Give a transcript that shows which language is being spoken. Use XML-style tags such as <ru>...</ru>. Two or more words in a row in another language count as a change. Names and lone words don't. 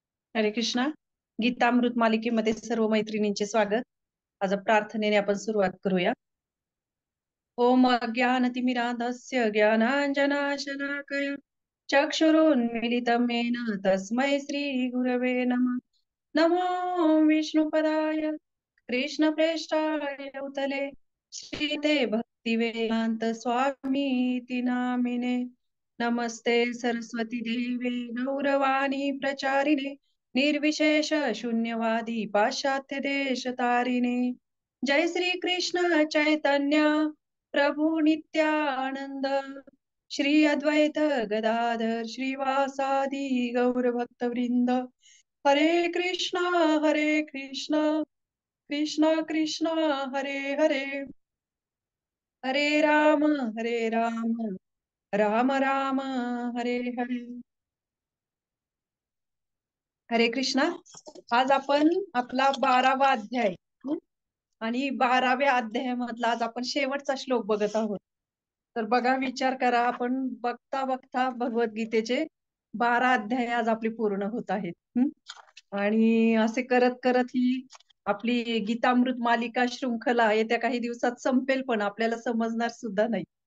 <mr>हरे कृष्णा. गीतामृत मालिकेमध्ये सर्व मैत्रिणींचे स्वागत. आज प्रार्थनेने आपण सुरुवात करूया.</mr> <sa>ओम अज्ञानतिमिरान्धस्य ज्ञानाञ्जनाशलाकय चक्षुरुन्मीलितं येन तस्मै श्रीगुरवे नमः. नमो विष्णुपदाय कृष्णप्रेष्ठाय भूतले श्रीते भक्तिवेदान्त स्वामीति नामिने. नमस्ते सरस्वती देवे गौरवाणी प्रचारिणे निर्विशेष शून्यवादी पाश्चात्य देश तारिणे. जय श्री कृष्ण चैतन्य प्रभु नित्यानंद श्री अद्वैत गदाधर श्रीवासादि गौर भक्त वृंद. हरे कृष्णा कृष्णा कृष्णा हरे हरे, हरे राम राम राम हरे हरे.</sa> <mr>हरे कृष्णा. आज आपण आपला 12वा अध्याय आणि 12व्या अध्यायामधला आज आपण शेवटचा श्लोक बघत आहोत. तर बघा, विचार करा, आपण बघता बघता भगवद्गीतेचे 12 अध्याय आज आपले पूर्ण होत आहेत. आणि असे करत करत ही आपली गीतामृत मालिका शृंखला येत्या काही दिवसात संपेल, पण आपल्याला समजणार सुद्धा नाही.</mr>